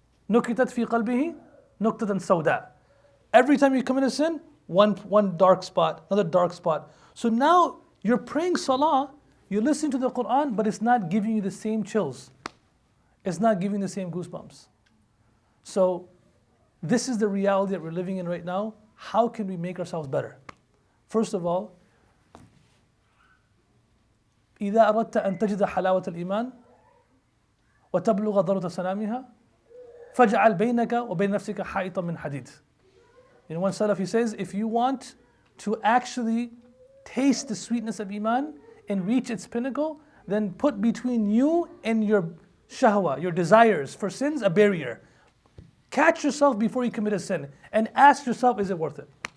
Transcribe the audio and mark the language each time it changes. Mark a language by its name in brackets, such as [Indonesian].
[Arabic] نُكِتَتْ فِي قَلْبِهِ نُكْتَةً سَوْدَاء. [English] Every time you commit a sin, one dark spot, another dark spot. So now you're praying salah, you're listening to the Quran, but it's not giving you the same chills. It's not giving the same goosebumps. So this is the reality that we're living in right now. How can we make ourselves better? First of all, [Arabic] إذا أردت أن تجد حلاوة الإيمان وتبلغ ضرورة سلامها فاجعل بينك وبين نفسك حائطا من حديد. [English] One Salafi says, if you want to actually taste the sweetness of Iman and reach its pinnacle, then put between you and your shahwa, your desires for sins, a barrier. Catch yourself before you commit a sin and ask yourself, is it worth it?